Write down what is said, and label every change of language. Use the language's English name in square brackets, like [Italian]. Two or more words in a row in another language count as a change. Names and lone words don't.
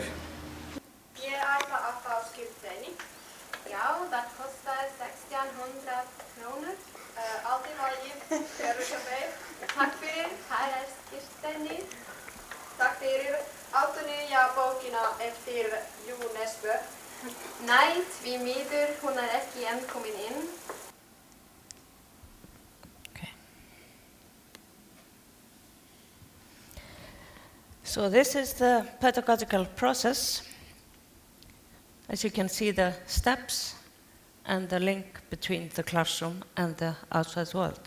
[Icelandic] Ég ætla að fá skipteini. Já, það kostar 1600 krónur. Allt í lagi. Café. Takk fyrir, það er skipteini. Takk fyrir. Áttu nýja bókina eftir Nesbø? Nei, því miður, hún er ekki enn komin inn. Okay. [English] So this is the pedagogical process. As you can see, the steps and the link between the classroom and the outside world.